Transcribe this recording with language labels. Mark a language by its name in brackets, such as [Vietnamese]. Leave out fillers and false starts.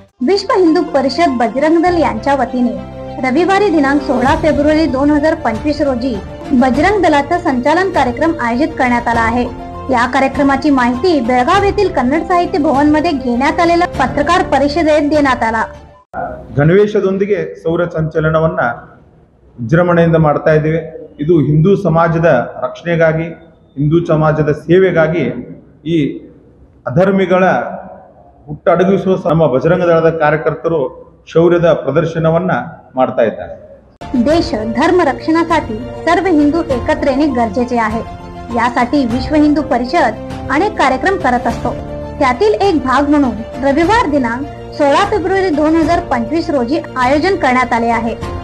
[Marathi] विश्व हिंदू परिषद बजरंग दल यांच्या वतीने रविवारी दिनांक 16 फेब्रुवारी 2025 रोजी बजरंग दलाचा संचालन कार्यक्रम आयोजित करण्यात आला आहे. या कार्यक्रमाची माहिती बेळगाव येथील कन्नड साहित्य भवन मध्ये घेण्यात आलेल्या पत्रकार परिषदेत देण्यात आला. [Kannada] ಗಣವೇಶದೊಂದಿಗೆ ಸೌರ ಸಂಚಲನವನ್ನ ವಿಜೃಂಭಣೆಯಿಂದ ಮಾಡ್ತಾ ಇದ್ದೇವೆ. ಇದು ಹಿಂದೂ ಸಮಾಜದ ರಕ್ಷಣೆಗಾಗಿ, ಹಿಂದೂ ಸಮಾಜದ ಸೇವೆಗಾಗಿ ಈ ಅಧರ್ಮಿಗಳ ಹುಟ್ಟಡಗಿಸುವ ನಮ್ಮ ಬಜರಂಗ ದಳದ ಕಾರ್ಯಕರ್ತರು ಶೌರ್ಯದ ಪ್ರದರ್ಶನವನ್ನ ಮಾಡ್ತಾ ಇದ್ದಾರೆ. [Marathi] देश धर्म रक्षणासाठी सर्व हिंदू एकत्र येणे गरजेचे आहे. यासाठी विश्व हिंदू परिषद अनेक कार्यक्रम करत असतो. त्यातील एक भाग म्हणून रविवार दिनांक 16 फेब्रुवारी 2025 रोजी आयोजन करण्यात आले आहे.